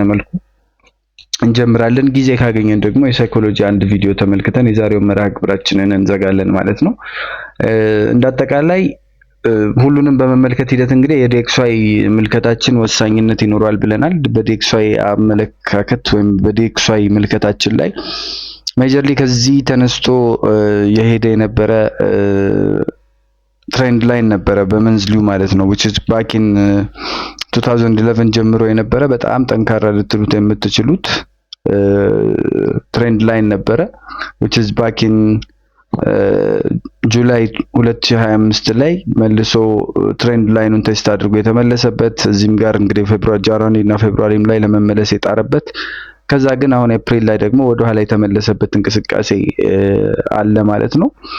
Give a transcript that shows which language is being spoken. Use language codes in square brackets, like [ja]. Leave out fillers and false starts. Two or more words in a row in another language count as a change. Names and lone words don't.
[am] መልኩ እንጀምራለን። ጊዜ ካገኘን ደግሞ የሳይኮሎጂ አንድ ቪዲዮ ተመልክተን የዛሬው መርሃ ግብራችንን እንዘጋለን ማለት ነው። እንዳጠቃላይ ሁሉንም በመመልከት ሂደት እንግዲህ የዲኤክስዋይ ምልከታችን ወሳኝነት ይኖራል ብለናል። በዲኤክስዋይ አመለካከት ወይም በዲኤክስዋይ ምልከታችን ላይ ሜጀርሊ ከዚህ ተነስቶ የሄደ የነበረ [en] trend line [am] ነበረ በመንዝሊው ማለት ነው [en] which is back in 2011 [am] ጀምሮ የነበረ በጣም ጠንካራ ልትሉት የምትችሉት [en] trend line [am] ነበረ [en] which is back in ጁላይ 2025 [am] ላይ መልሶ ትሬንድ ላይኑን ቴስት አድርጎ የተመለሰበት እዚህም ጋር እንግዲህ ፌብሩዋሪ እና ፌብሩዋሪም ላይ ለመመለስ የጣረበት ከዛ ግን አሁን ኤፕሪል ላይ ደግሞ ወደ ኋላ የተመለሰበት እንቅስቃሴ አለ ማለት ነው።